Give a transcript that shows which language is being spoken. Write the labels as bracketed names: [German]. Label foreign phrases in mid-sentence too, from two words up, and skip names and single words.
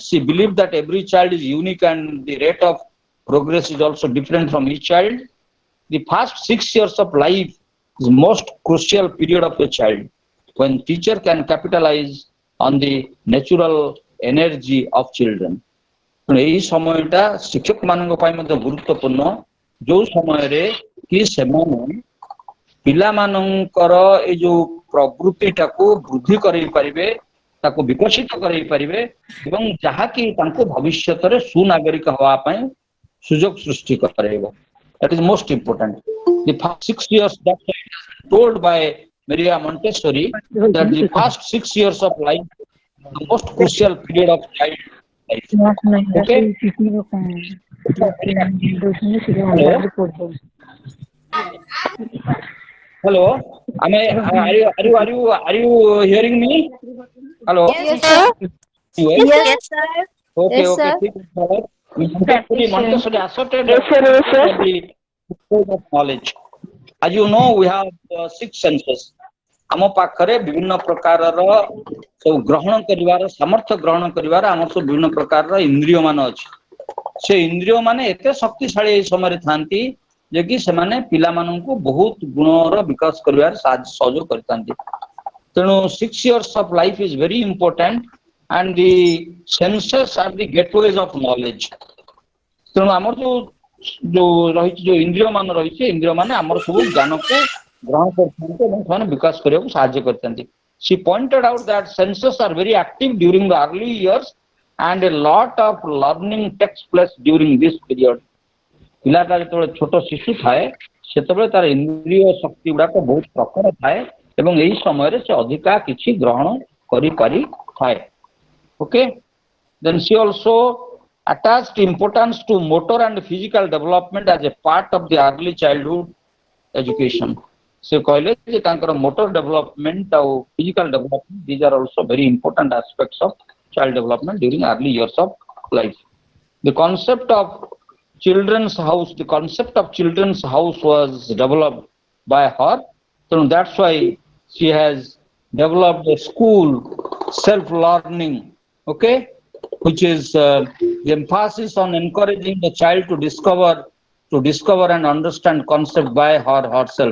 [English] She believed that every child is unique and the rate of progress is also different from each child. The first 6 years of life is the most crucial period of a child, when teacher can capitalize on the natural energy of children. [Odia] ଏଇ ସମୟଟା ଶିକ୍ଷକ ମାନଙ୍କ ପାଇଁ ମଧ୍ୟ ଗୁରୁତ୍ୱପୂର୍ଣ୍ଣ, ଯୋଉ ସମୟରେ କି ସେମାନେ ପିଲାମାନଙ୍କର ଏ ଯୋଉ ପ୍ରବୃତ୍ତିଟାକୁ ବୃଦ୍ଧି କରେଇ ପାରିବେ, ତାକୁ ବିକଶିତ କରେଇ ପାରିବେ ଏବଂ ଯାହାକି ତାଙ୍କୁ ଭବିଷ୍ୟତରେ ସୁନାଗରିକ ହେବା ପାଇଁ ସୁଯୋଗ ସୃଷ୍ଟି କରେଇବ. [English] That is most important. The first 6 years, that it has been told by Maria Montessori that the first 6 years of life is the most crucial period of child life. Okay? Hello. Are you hearing me? Hello. Yes, sir. Yes, sir. Okay. Yes, sir. Montessori asserted the of knowledge. As you know, we have 6 senses. [Odia] ଆମ ପାଖରେ ବିଭିନ୍ନ ପ୍ରକାରର ସବୁ ଗ୍ରହଣ କରିବାର ସାମର୍ଥ୍ୟ ଗ୍ରହଣ କରିବାର ଆମର ସବୁ ବିଭିନ୍ନ ପ୍ରକାରର ଇନ୍ଦ୍ରିୟ ମାନ ଅଛି. ସେ ଇନ୍ଦ୍ରିୟ ମାନେ ଏତେ ଶକ୍ତିଶାଳୀ ଏହି ସମୟରେ ଥାନ୍ତି ଯେ କି ସେମାନେ ପିଲାମାନଙ୍କୁ ବହୁତ ଗୁଣର ବିକାଶ କରିବାରେ ସହଯୋଗ କରିଥାନ୍ତି. [English] ତେଣୁ 6 years of life is very important and the senses are the gateways of knowledge. [Odia] ତେଣୁ ଆମର ଯୋଉ ରହିଛି ଯୋଉ ଇନ୍ଦ୍ରିୟ ମାନ ରହିଛି, ଇନ୍ଦ୍ରିୟ ମାନେ ଆମର ସବୁ ଜ୍ଞାନକୁ ଗ୍ରହଣ କରିଥାନ୍ତି ଏବଂ ସେମାନେ ବିକାଶ କରିବାକୁ ସାହାଯ୍ୟ କରିଥାନ୍ତି. [English] She pointed out that senses are very active during the early years and a lot of learning takes place during this period. [Odia] ପିଲାଟା ଯେତେବେଳେ ଛୋଟ ଶିଶୁ ଥାଏ ସେତେବେଳେ ତାର ଇନ୍ଦ୍ରିୟ ଶକ୍ତି ଗୁଡାକ ବହୁତ ପ୍ରଖର ଥାଏ ଏବଂ ଏହି ସମୟରେ ସେ ଅଧିକା କିଛି ଗ୍ରହଣ କରିପାରିଥାଏ. [English] Okay? Then she also attached importance to motor and physical development as a part of the early childhood education. [Odia] Se କହିଲେ ଯେ ତାଙ୍କର [English] motor development ଆଉ physical development, these are also very important aspects of child development during early years of life. The concept of children's house was developed by her. So that's why she has developed a school, self-learning, okay, which is the emphasis on encouraging the child to discover and understand concept by herself.